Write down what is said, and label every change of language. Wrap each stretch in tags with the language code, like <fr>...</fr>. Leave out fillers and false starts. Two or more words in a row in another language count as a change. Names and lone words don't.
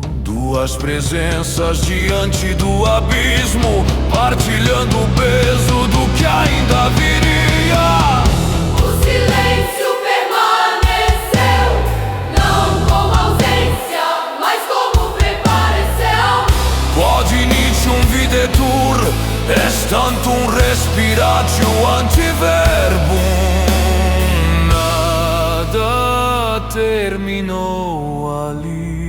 <pt>Duas presenças diante do abismo, partilhando o peso do que ainda viria. O silêncio permaneceu, não como ausência, mas como preparação.</pt> <la>Quod initium videtur, est tantum respiratio antiverbum.</la> <pt>Nada terminou ali.</pt>